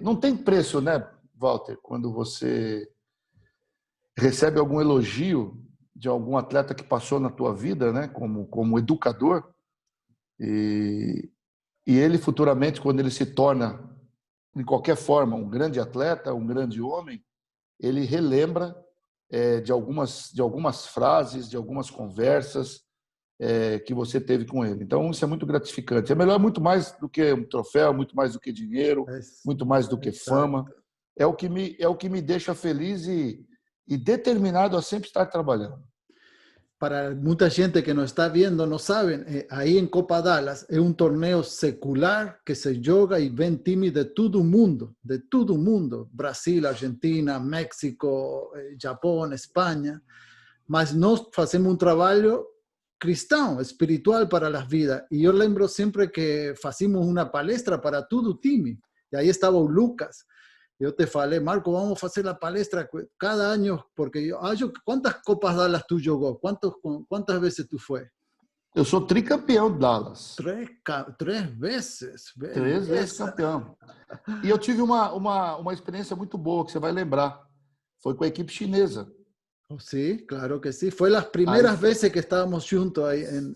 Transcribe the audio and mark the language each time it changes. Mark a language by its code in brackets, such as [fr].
[pt] Não tem preço, né, Walter? Quando você recebe algum elogio de algum atleta que passou na tua vida, né, como educador, e ele futuramente, quando ele se torna, de qualquer forma, um grande atleta, um grande homem, ele relembra de algumas frases, de algumas conversas que você teve com ele. Então, isso é muito gratificante. É melhor muito mais do que um troféu, muito mais do que dinheiro, muito mais do que fama. É o que me deixa feliz e determinado a sempre estar trabalhando. [es] Para mucha gente que nos está viendo no saben, ahí en Copa Dallas es un torneo secular que se juega y ven times de todo el mundo, Brasil, Argentina, México, Japón, España, mas nós hacemos un trabajo cristão, espiritual para las vidas. Y yo lembro siempre que hacíamos una palestra para todo el time, y ahí estaba o Lucas. [pt] Eu te falei, Marco, vamos fazer a palestra cada ano, porque eu acho que quantas Copas Dallas tu jogou? Quantas vezes tu foi? Eu sou tricampeão de Dallas. Três vezes, 3 vezes beleza. campeão. E eu tive uma experiência muito boa, que você vai lembrar. Foi com a equipe chinesa. [es] Oh, sí, claro que sí. Fue las [pt] Aí, [es] primeras veces que estábamos juntos ahí en